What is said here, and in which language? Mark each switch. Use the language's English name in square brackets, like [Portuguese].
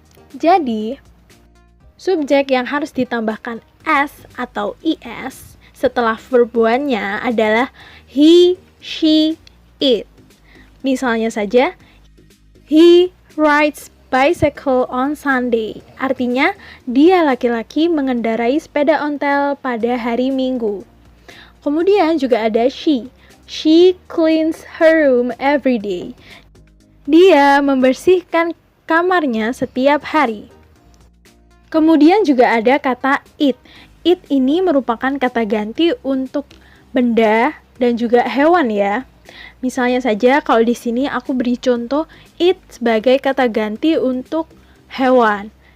[Indonesian] Jadi, subjek yang harus ditambahkan s atau es setelah verb one-nya adalah he, she, it. Misalnya saja, [English] he rides bicycle on Sunday. [Indonesian] Artinya, dia laki-laki mengendarai sepeda ontel pada hari Minggu. Kemudian juga ada she. [English] She cleans her room every day. [Indonesian] Dia membersihkan kamarnya setiap hari. Kemudian juga ada kata it. It ini merupakan kata ganti untuk benda dan juga hewan ya. Misalnya saja kalau di sini aku beri contoh it sebagai kata ganti untuk hewan.